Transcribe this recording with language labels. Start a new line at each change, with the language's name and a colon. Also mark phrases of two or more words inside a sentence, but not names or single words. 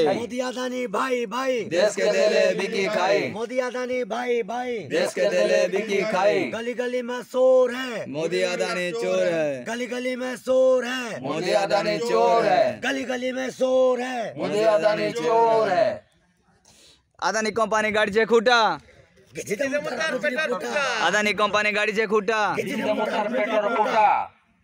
Hindi: मोदी अदानी भाई भाई देश के देले बिकी खाई मोदी अदानी भाई भाई देश के देले बिकी खाई गली गली में शोर है मोदी अदानी चोर है गली गली में शोर है मोदी अदानी चोर है गली गली में शोर है मोदी अदानी चोर है
Marathi: अदानी कंपनी गाडीचे खुटा अदानी अदानी कंपनी गाडीचे खुटा मोटार पेट्रोल फुटा